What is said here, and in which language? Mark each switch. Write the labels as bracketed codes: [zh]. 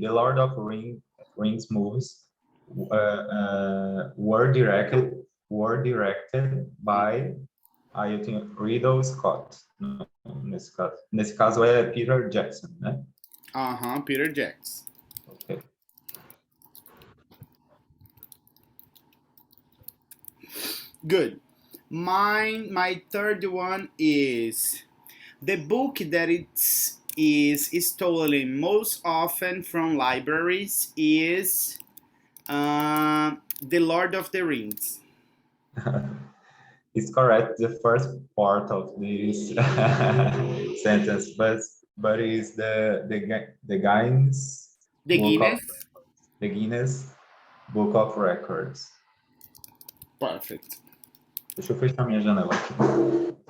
[en] The Lord of Rings movies were directed by. [pt] Aí eu tinha Ridley Scott. Não, nesse caso. Nesse caso é Peter Jackson, né? Peter Jackson. Ok. [en] Good. My third one is the book that it's is stolen most often from libraries is The Lord of the Rings. It's correct, the first part of this sentence, but is the The Guinness. Guinness Book of Records. Perfect. [pt] Deixa eu fechar minha janela aqui.